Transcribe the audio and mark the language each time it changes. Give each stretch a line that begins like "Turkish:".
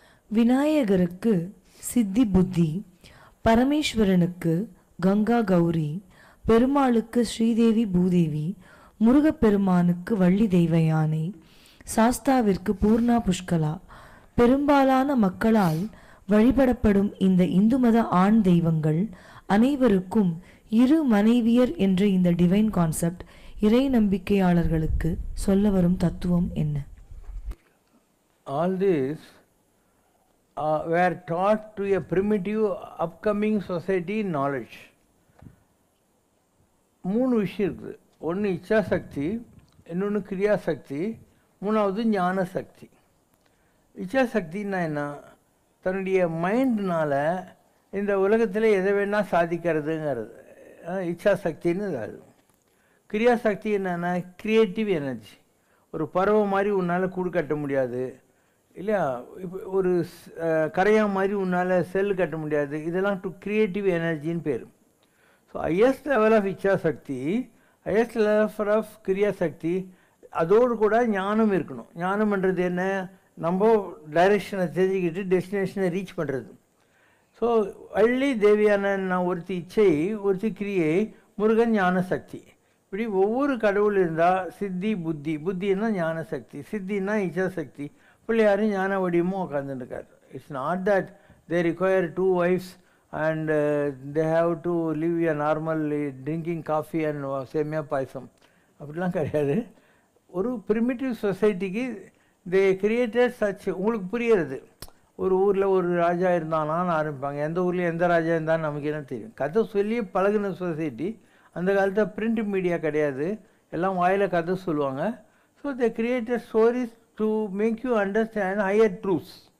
Tamil: விநாயகருக்கு சித்தி புத்தி, பரமேஸ்வரனுக்கு கங்கா கௌரி, பெருமாளுக்கு ஸ்ரீதேவி பூதேவி, முருகப்பெருமானுக்கு வள்ளி தெய்வ யானை, சாஸ்தாவிற்கு பூர்ணா புஷ்கலா, பெரும்பாலான மக்களால் வழிபடப்படும் இந்த இந்து மத ஆண் தெய்வங்கள் அனைவருக்கும் இரு மனைவியர் என்ற இந்த டிவைன் கான்செப்ட் இறை நம்பிக்கையாளர்களுக்கு சொல்ல வரும் தத்துவம் என்ன?
English: All this were taught to a primitive upcoming society knowledge.
Tamil: 3 விஷயம் இருக்குது. ஒன்று இச்சா சக்தி, இன்னொன்று கிரியா சக்தி, மூணாவது ஞான சக்தி. இச்சா சக்தின்னா என்ன? தன்னுடைய மைண்ட்னால் இந்த உலகத்தில் எதை வேணால் சாதிக்கிறதுங்கிறது இச்சா சக்தின்னு அது. கிரியா சக்தி என்னென்னா க்ரியேட்டிவ் எனர்ஜி. ஒரு பறவை மாதிரி உன்னால் கூடு கட்ட முடியாது இல்லையா, இப்போ ஒரு கரையா மாதிரி உன்னால் செல் கட்ட முடியாது. இதெல்லாம் டு க்ரியேட்டிவ் எனர்ஜின்னு பேர். ஸோ ஹையஸ்ட் லெவல் ஆஃப் இச்சா சக்தி, ஹையஸ்ட் லெவல் ஆஃப் கிரியா சக்தி, அதோடு கூட ஞானம் இருக்கணும். ஞானம்ன்றது என்ன? நம்ம டைரெக்ஷனை தெரிஞ்சுக்கிட்டு டெஸ்டினேஷனை ரீச் பண்ணுறது. ஸோ வள்ளி தேவியான ஒருத்தி இச்சை, ஒருத்தி கிரியை, முருகன் ஞான சக்தி. இப்படி ஒவ்வொரு கடவுள் இருந்தால் சித்தி புத்தி, புத்தின்னா ஞான சக்தி, சித்தின்னா இச்சா சக்தி, பிள்ளையாரும் ஞான வடிவமும் உட்காந்துருக்காரு.
English: it's not that they require 2 wives and they have to live a normal drinking coffee and
Tamil: சேமியா பாயசம் அப்படிலாம் கிடையாது.
English: ஒரு ப்ரிமிட்டிவ் சொசைட்டிக்கு they created such.
Tamil: உங்களுக்கு புரியுறது, ஒரு ஊரில் ஒரு ராஜா இருந்தானான்னு ஆரம்பிப்பாங்க. எந்த ஊரில் எந்த ராஜா இருந்தான்னு நமக்கு என்ன தெரியும்? கதை சொல்லி பழகின சொசைட்டி. அந்த காலத்தில் பிரிண்ட் மீடியா கிடையாது, எல்லாம் வாயில் கதை சொல்லுவாங்க.
English: So they created stories to make you understand higher truths.